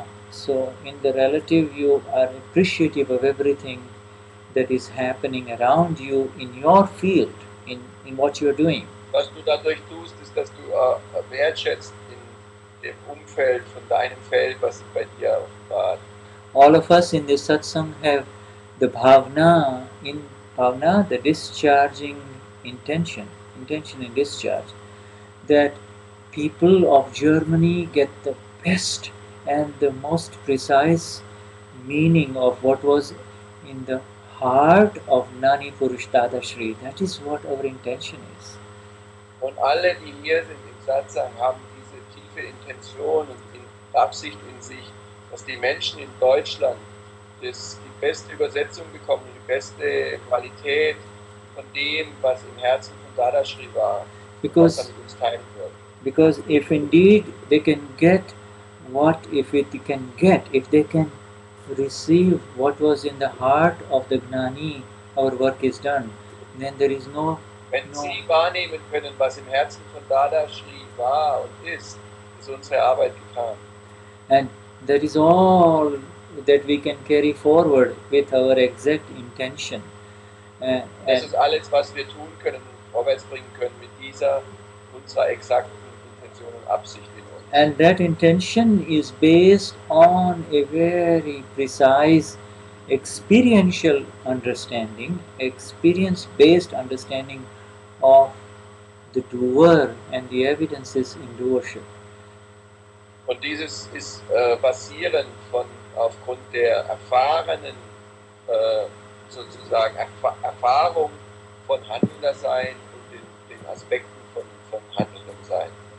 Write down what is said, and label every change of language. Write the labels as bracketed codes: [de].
[en] So in the relative, you are appreciative of everything that is happening around you in your field, in what you are doing. [de] Was du dadurch tust, ist, dass du wertschätzt in dem Umfeld von deinem Feld, was sich bei dir offenbart. [en] All of us in this satsang have the bhavna, the discharging intention and discharge, that people of Germany get the best and the most precise meaning of what was in the heart of Gnani Purush Dadashri. That is what our intention is. [de] Und alle, die hier sind im Satsang, haben diese tiefe Intention und Absicht in sich, dass die Menschen in Deutschland die beste Übersetzung bekommen, die beste Qualität von dem, was im Herzen von Dadashri war, was er mit uns teilen wird. [en] Because if indeed they can get if they can receive what was in the heart of the Gnani, our work is done. Then there is [de] Wenn Sie wahrnehmen können, was im Herzen von Dadashri war und ist unsere Arbeit getan. [en] And that is all that we can carry forward with our exact intention. [de] Das ist alles, was wir tun können und vorwärts bringen können mit unserer exakten Intention und Absicht in uns. [en] And that intention is based on a very precise experiential understanding, experience-based understanding of the doer and the evidences in doership. [de] Und dieses ist basierend aufgrund der erfahrenen sozusagen Erfahrung von Handelndersein und den Aspekten von Handelndersein.